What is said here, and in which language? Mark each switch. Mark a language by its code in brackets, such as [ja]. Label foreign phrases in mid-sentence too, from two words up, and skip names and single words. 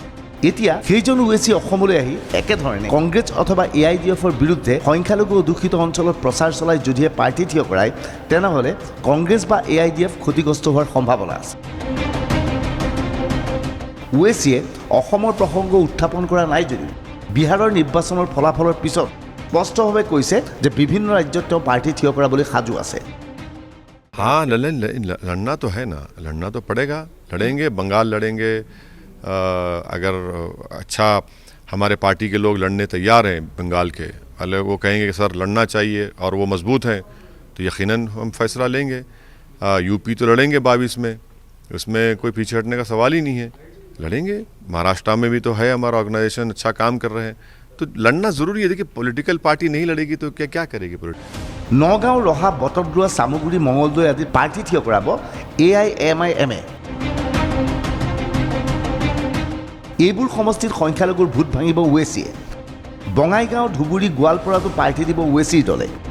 [as] এতিয়া সেইজন ওৱেইচি অসমলৈ আহি একেধৰণে কংগ্ৰেছ অথবা AIDFৰ বিৰুদ্ধে সংখ্যালঘু অধ্যুষিত অঞ্চলত প্ৰচাৰ চলাই যদিহে প্ৰাৰ্থী থিয় কৰায়, তেনেহ'লে কংগ্ৰেছ বা AIDF ক্ষতিগ্ৰস্ত হোৱাৰ সম্ভাৱনা আছে। ওৱেইচিয়ে অসমৰ প্ৰসংগ উত্থাপন কৰা নাই যদিও বিহাৰৰ নিৰ্বাচনৰ ফলাফলৰ পিছত স্পষ্টভাৱে কৈছে যে বিভিন্ন ৰাজ্যত তেওঁ প্ৰাৰ্থী থিয় কৰাবলৈ সাজু আছে। [hi] हाँ, लड़ना तो है ना, लड़ना तो पड़ेगा, लड़ेंगे, बंगाल लड़ेंगे। अगर अच्छा हमारे पार्टी के लोग लड़ने तैयार हैं बंगाल के, अगर वो कहेंगे कि सर लड़ना चाहिए और वो मजबूत हैं, तो यकीनन हम फैसला लेंगे। यूपी तो लड़ेंगे 22 में, उसमें कोई पीछे हटने का सवाल ही नहीं है, लड़ेंगे। महाराष्ट्र में भी तो है हमारा ऑर्गेनाइजेशन, अच्छा काम कर रहे हैं, तो लड़ना ज़रूरी है। देखिए, पॉलिटिकल पार्टी नहीं लड़ेगी तो क्या करेगी [as] নগাঁও, ৰহা, বটদ্ৰৱা, চামগুৰি, মঙলদৈ আদিত প্ৰাৰ্থী থিয় কৰাব AIMIMয়ে। এইবোৰ সমষ্টিত সংখ্যালঘুৰ ভোট ভাঙিব ওৱেইচিয়ে। বঙাইগাঁও, ধুবুৰী, গোৱালপাৰাতো প্ৰাৰ্থী দিব ওৱেইচিৰ দলে।